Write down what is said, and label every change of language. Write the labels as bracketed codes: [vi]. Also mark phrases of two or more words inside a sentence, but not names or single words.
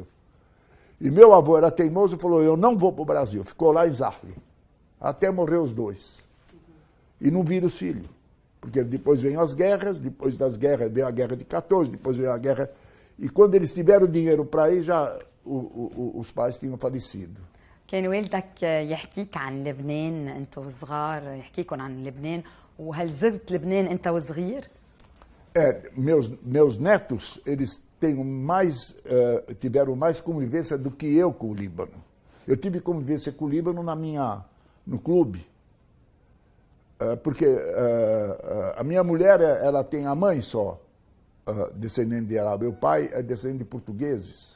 [pt] E meu avô era teimoso e falou, eu não vou para o Brasil. Ficou lá em Zarli, até morrer os 2. E não viram os filhos. Porque depois vem as guerras, depois das guerras veio a guerra de 14, depois veio a guerra... E quando eles tiveram dinheiro para ir, já os pais tinham falecido. [ar] كان والدك يحكيك عن لبنان انت وصغار، يحكيكم عن لبنان، وهل زرت لبنان انت وصغير؟ [pt] Meus netos, eles tiveram mais convivência do que eu com o Líbano. Eu tive convivência com o Líbano no clube. Porque a minha mulher, ela tem a mãe só, descendente de árabe, o pai é descendente de portugueses.